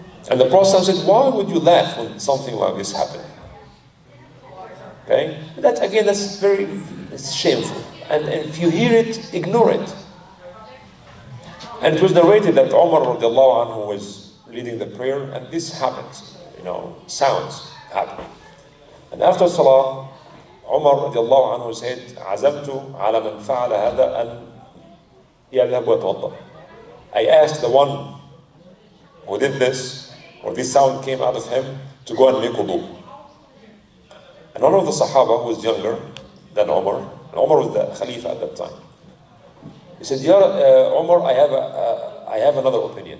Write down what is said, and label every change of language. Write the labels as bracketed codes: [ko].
[en] And the Prophet said, why would you laugh when something like this happened? Okay? That again, it's shameful. And if you hear it, ignore it. And it was narrated that Umar radiallahu anhu was leading the prayer, and this happens, you know, sounds happen. And after Salah, Umar radiallahu anhu said, [ar] عزمت على من فعل هذا أن يذهب ويتوضأ. [en] I asked the one who did this, or this sound came out of him, to go and make wudu. And one of the Sahaba who was younger than Umar, and Umar was the Khalifa at that time, he said, Umar, I have another opinion.